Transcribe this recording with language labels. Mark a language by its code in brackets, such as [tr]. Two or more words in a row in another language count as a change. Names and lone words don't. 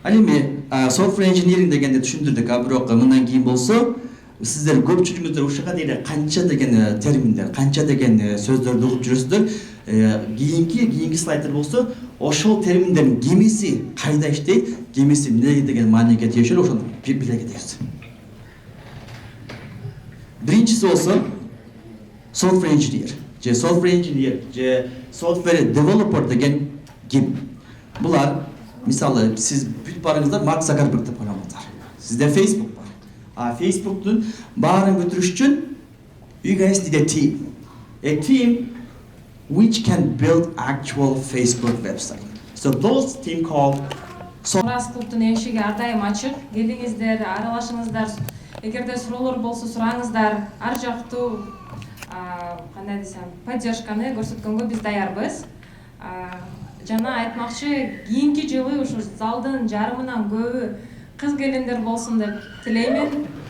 [ky] Ал эми [en] software engineering [ky] дегенди түшүндүрдүк, а бирок мындан кийин болсо сиздер көпчүлүгүңүздөр ушуга дейин канча деген терминдер, канча деген сөздөрдү угуп жүрөсүздөр. Кийинки слайдтер болсо ошол терминдердин кимиси кайда иштейт, кимиси эмне деген мааниге тийишет, ошону биле кетебиз. Биринчиси болсо [en] software engineer [ky] же [en] software developer [ky] деген ким? Булар мисалы сиз бүт барыңыздар Марк Закерберг деп ойлоңуздар. Сизде Facebook бар. Facebook'тун баарын бүтүрүш үчүн [en] you guys need a team. A team which can build actual Facebook website. So those team called [ky] Мурас клубтун эшиги ар дайым ачык. Келиңиздер, аралашыңыздар. Эгерде суроолор болсо сураңыздар. Ар жактуу кандай десем, поддержканы көрсөткөнгө биз даярбыз. Жана айтмакчы, кийинки жылы ушу залдын жарымынан көбү кыз келиндер болсун деп тилеймин.